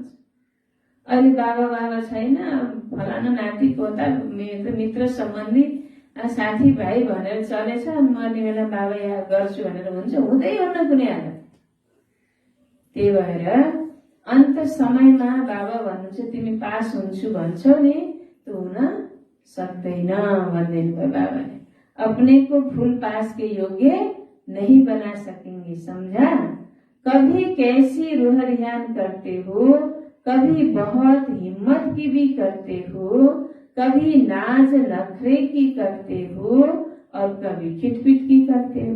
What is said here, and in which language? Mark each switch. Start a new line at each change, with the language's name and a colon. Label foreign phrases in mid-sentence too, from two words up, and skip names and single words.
Nepali: अहिले बाबा बाबा छैन, फलाना नाति पोता मित्र सम्बन्धी साथीभाइ भनेर चलेछ, अनि मर्ने बेला बाबा याद गर्छु भनेर हुन्छ? हुँदै हुन्न कुनै हालत। त्यही भएर अन्त समयमा बाबा भन्नुहुन्छ तिमी पास हुन्छु भन्छौ नि, त्यो हुन सक्दैन भन्दैनु भयो बाबाले।
Hindi: अपने को फुल पास के योग्य नहीं बना सकेंगे, समझा? कभी कैसी रोहरियान करते हो, कभी बहुत हिम्मत की भी करते हो, कभी नाज नखरे की करते हो और कभी खिटपिट की करते हो।